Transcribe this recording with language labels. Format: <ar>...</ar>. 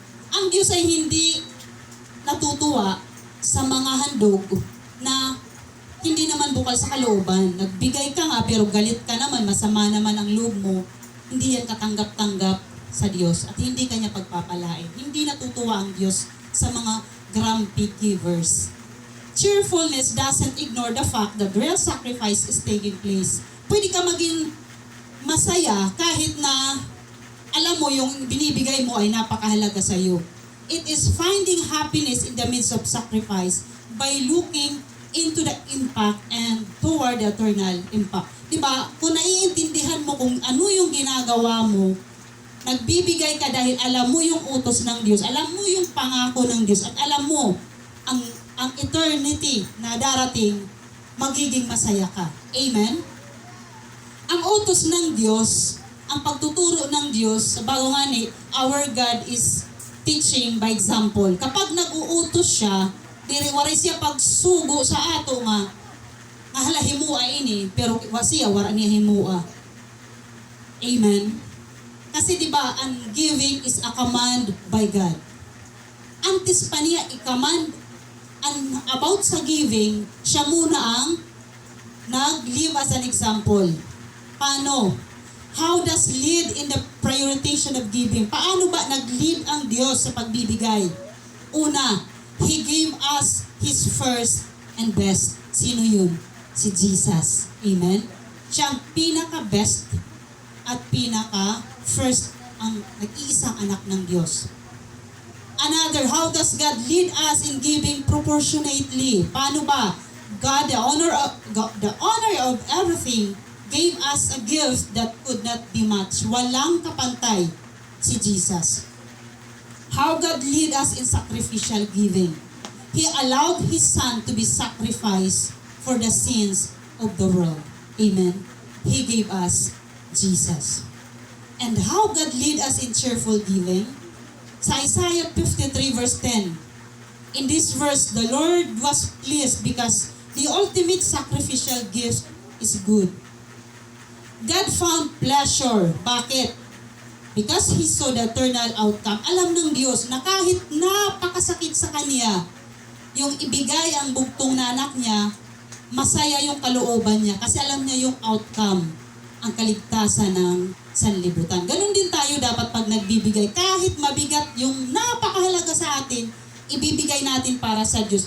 <tl>Ang Diyos ay hindi natutuwa sa mga handog na hindi naman bukal sa kalooban. Nagbigay ka nga pero galit ka naman, masama naman ang loob mo, hindi yan katanggap-tanggap sa Diyos at hindi kanya pagpapalain. Hindi natutuwa ang Diyos sa mga</tl> <en>grumpy givers. Cheerfulness doesn't ignore the fact that real sacrifice is taking place.</en> <tl>Pwede ka maging masaya kahit na alam mo yung binibigay mo ay napakahalaga sa iyo.</tl> <en>It is finding happiness in the midst of sacrifice by looking into the impact and toward the eternal impact.</en> <tl>Diba? Kung naiintindihan mo kung ano yung ginagawa mo, nagbibigay ka dahil alam mo yung utos ng Diyos, alam mo yung pangako ng Diyos, at alam mo ang eternity na darating, magiging masaya ka. Amen? Ang utos ng Diyos, ang pagtuturo ng Diyos,</tl> <ceb>bago nga ni,</ceb> <en>our God is teaching by example.</en> <tl>Kapag nag-uutos siya,</tl> <ceb>wari siya pagsugo sa ato nga himua ini, pero siya wala niya himua. Amen?</ceb> <tl>Kasi diba, ang</tl> <en>giving is a command by God.</en> <tl>Antes pa niya i-command about sa giving, siya muna ang nag-live</tl> <en>as an example.</en> <tl>Paano?</tl> <en>How does lead in the prioritization of giving?</en> <tl>Paano ba nag-lead ang Diyos sa pagbibigay? Una,</tl> <en>He gave us His first and best.</en> <tl>Sino yun? Si Jesus. Amen? Siya ang pinaka-best at pinaka-first ang nag-iisang anak ng Diyos.</tl> <en>Another, how does God lead us in giving proportionately?</en> <tl>Paano ba?</tl> <en>God, the honor of everything, gave us a gift that could not be matched.</en> <tl>Walang kapantay si Jesus.</tl> <en>How God lead us in sacrificial giving. He allowed His Son to be sacrificed for the sins of the world. Amen. He gave us Jesus. And how God lead us in cheerful giving? Sa Isaiah 53 verse 10, in this verse, the Lord was pleased because the ultimate sacrificial gift is good. God found pleasure.</en> <tl>Bakit?</tl> <en>Because He saw the eternal outcome.</en> <tl>Alam ng Diyos na kahit napakasakit sa Kanya, yung ibigay ang bugtong na anak niya, masaya yung kalooban niya kasi alam niya yung outcome, ang kaligtasan ng sanlibutan. Ganon din tayo dapat pag nagbibigay. Kahit mabigat yung napakahalaga sa atin, ibibigay natin para sa Diyos.</tl>